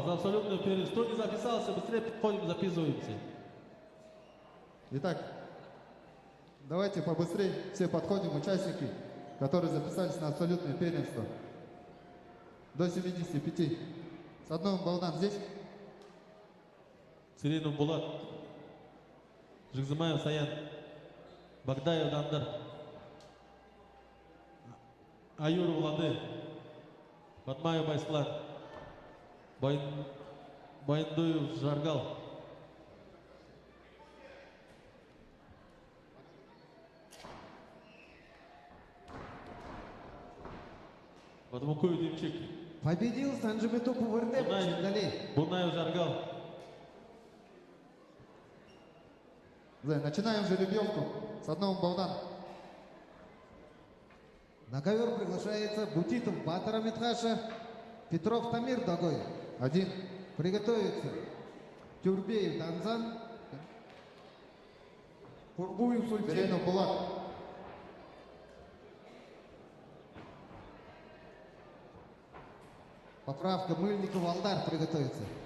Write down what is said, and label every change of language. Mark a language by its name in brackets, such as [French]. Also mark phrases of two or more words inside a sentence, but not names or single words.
[Russian] За абсолютную первенство. Кто не записался, быстрее подходим, записываемся. Итак, давайте побыстрее все подходим, участники, которые записались на абсолютное первенство. До 75. С одной Балдан здесь. Сиренов Булат. Жигзамаев Саян. Багдаев Дандар. Аюр Влады. Батмаев Байсклан. Байндуев Жаргал. Батмукуев Демчик. Победил Санжибетупов РТ Чендали. Бунаев Жаргал. Начинаем жеребьевку. С одного Балдан. На ковер приглашается Бутитов Батара Митхаша, Петров Тамир Дагой. 1. Приготовиться Тюрбеев Данзан, Курбуев Сульчин. Зеленов Булат. Поправка Мыльников Алдар приготовиться.